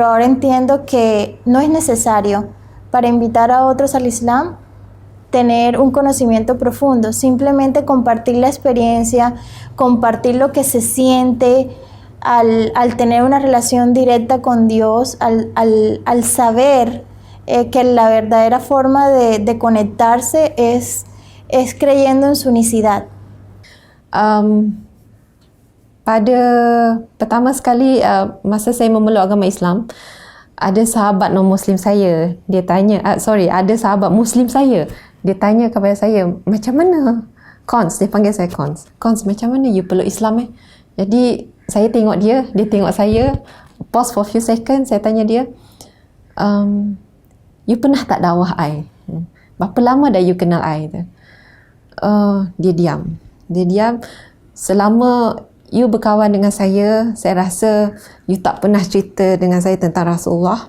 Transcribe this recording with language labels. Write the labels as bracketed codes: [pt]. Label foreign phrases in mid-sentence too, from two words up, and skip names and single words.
[es] ahora entiendo que no es necesario para invitar a otros al Islam tener un conocimiento profundo, simplemente compartir la experiencia, compartir lo que se siente al tener una relación directa con Dios, al saber que la verdadera forma de conectarse es creyendo en su unicidad. [ms] Pada pertama sekali masa saya memeluk agama Islam, ada sahabat non-Muslim saya, dia tanya, ada sahabat Muslim saya, dia tanya kepada saya, macam mana Cons, dia panggil saya Cons, macam mana you peluk Islam Jadi saya tengok dia tengok saya, [en] pause for few seconds, [ms] saya tanya dia, you pernah tak dakwah I? Berapa lama dah you kenal I? Dia diam. Selama you berkawan dengan saya rasa you tak pernah cerita dengan saya tentang Rasulullah.